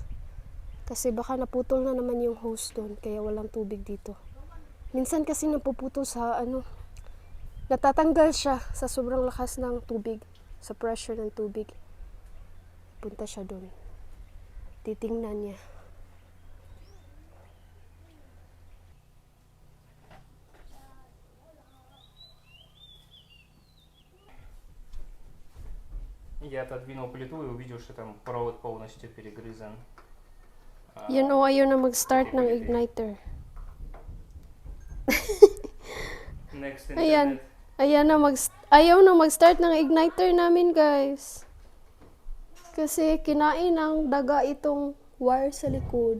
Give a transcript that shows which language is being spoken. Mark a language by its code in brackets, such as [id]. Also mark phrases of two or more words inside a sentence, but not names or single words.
[tl] Kasi baka naputol na naman yung hose doon, kaya walang tubig dito. Minsan kasi napuputol sa ano, natatanggal siya sa sobrang lakas ng tubig, sa pressure ng tubig. Punta siya doon. Titingnan niya. [ru] Я отодвинул плиту и увидел, что там провод полностью перегрызан. [tl] Yun o, ayaw na mag-start ng igniter. Next Ayan. internet. Ayaw na mag-start ng igniter namin, guys. Kasi kinain ng daga itong wire sa likod.